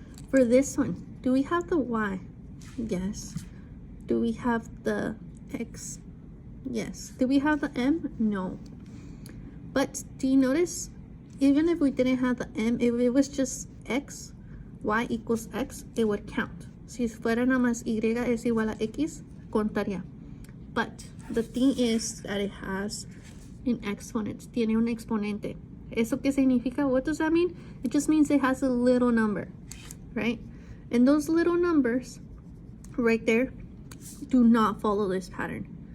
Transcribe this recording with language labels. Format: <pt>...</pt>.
<en>For this one, do we have the y? Yes. Do we have the x? Yes. Do we have the m? No. But do you notice, even if we didn't have the m, if it was just x, y equals x, it would count.</en> <es>Si fuera nada más y es igual a x, contaría.</es> <en>But the thing is that it has an exponent.</en> <es>Tiene un exponente. ¿Eso qué significa?</es> <en>What does that mean? It just means it has a little number, right? And those little numbers right there do not follow this pattern.</en>